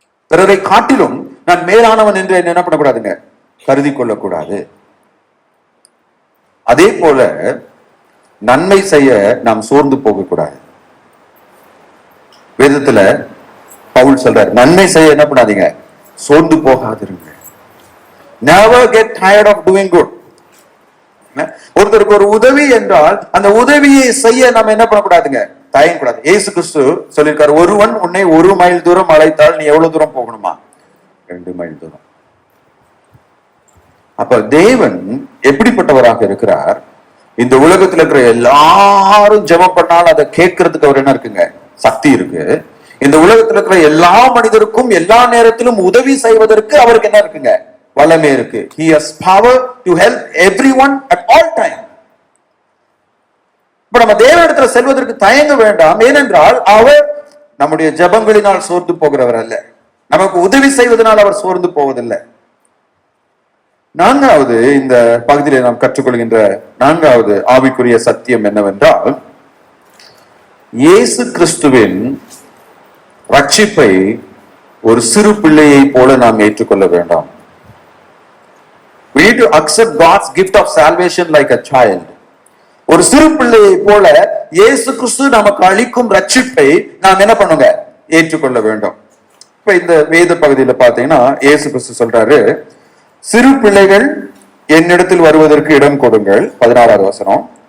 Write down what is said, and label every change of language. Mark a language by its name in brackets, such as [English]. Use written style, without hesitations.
[Tamil] பிறரை காட்டிலும் நான் மேலானவன் என்று என்ன பண்ணக்கூடாதுங்க? கருதி கொள்ளக்கூடாது. அதே போல நன்மை செய்ய நாம் சோர்ந்து போகக்கூடாது. வேதத்துல பவுல் சொல்றார், நன்மை செய்ய என்ன பண்ணாதீங்க? சோர்ந்து போகாதிருங்க. [English] Never get tired of doing good. [Tamil] ஒருத்தருக்கு ஒரு உதவி என்றால் அந்த உதவியை செய்ய நம்ம என்ன பண்ணக்கூடாதுங்க? தயங்கக்கூடாது. இயேசு கிறிஸ்து சொல்லியிருக்காரு, ஒருவன் உன்னை 1 மைல் தூரம் அழைத்தால் நீ எவ்வளவு தூரம் போகணுமா? 2 மைல் தூரம். அப்ப தேவன் எப்படிப்பட்டவராக இருக்கிறார்? இந்த உலகத்துல இருக்கிற எல்லாரும் ஜெபம் பண்ணாலும் அதை கேட்கறதுக்கு அவர் என்ன இருக்குங்க? சக்தி இருக்கு. இந்த உலகத்துல இருக்கிற எல்லா மனிதருக்கும் எல்லா நேரத்திலும் உதவி செய்வதற்கு அவருக்கு என்ன இருக்குங்க? வல்லமை இருக்கு. [English] He has power to help everyone at all time. [Tamil] இப்ப நம்ம தேவனிடத்துல செல்வதற்கு தயங்க வேண்டாம். ஏனென்றால் அவர் நம்முடைய ஜெபங்களினால் சோர்ந்து போகிறவர் அல்ல. நமக்கு உதவி செய்வதனால் அவர் சோர்ந்து போவதில்லை. 4வது இந்த பகுதியில நாம் கற்றுக்கொள்கின்ற 4வது ஆவிக்குரிய சத்தியம் என்னவென்றால், இயேசு கிறிஸ்துவின் ரட்சிப்பை ஒரு சிறு பிள்ளையை போல நாம் ஏற்றுக்கொள்ள வேண்டாம். [English] We need to accept God's gift of salvation like a child. [Tamil] ஒரு சிறு பிள்ளையை போல இயேசு கிறிஸ்து நமக்கு அளிக்கும் ரட்சிப்பை நாம் என்ன பண்ணுங்க? ஏற்றுக்கொள்ள வேண்டும். இப்ப இந்த வேத பகுதியில பாத்தீங்கன்னா இயேசு கிறிஸ்து சொல்றாரு, சிறு பிள்ளைகள் என்னிடத்தில் வருவதற்கு இடம் கொடுங்கள். 16வது வசனம்.